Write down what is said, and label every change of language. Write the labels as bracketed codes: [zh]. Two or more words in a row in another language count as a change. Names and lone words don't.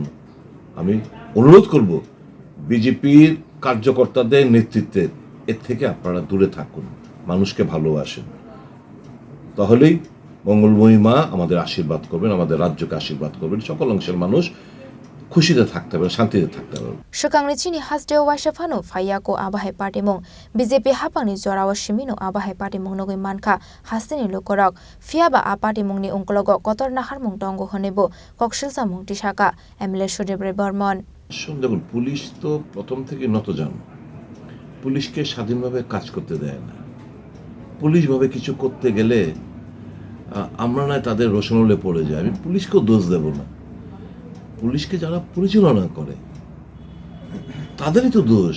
[bn] আমি অনুরোধ করব বিজেপির কার্যকর্তাদের নেতৃত্বে এর থেকে আপনারা দূরে থাকুন, মানুষকে ভালোবাসেন, তাহলেই মঙ্গলময়ী মা আমাদের আশীর্বাদ করবেন, আমাদের রাজ্যকে আশীর্বাদ করবেন, সকল অংশের মানুষ খুশিতে থাকতে পারবে, শান্তিতে থাকতে পারবে। [trp] Shukangni Chini hasdeo waishafano fayako abahai partimong BJP hapangni jorawa shimino abahai partimong nogoi manka hasteni lukorok fiaba a partimong ni ongkologo kotor naharmong tongo honebo kokshilsamong tishaka MLA SudipRoyBarman. [bn] দেখুন, পুলিশ তো প্রথম থেকে নতজান, পুলিশকে স্বাধীনভাবে কাজ করতে দেয় না। পুলিশভাবে কিছু করতে গেলে আমরা নয় তাদের রোশনলে পড়ে যায়। আমি পুলিশকেও দোষ দেব না, পুলিশকে যারা পরিচালনা করে তাদেরই তো দোষ।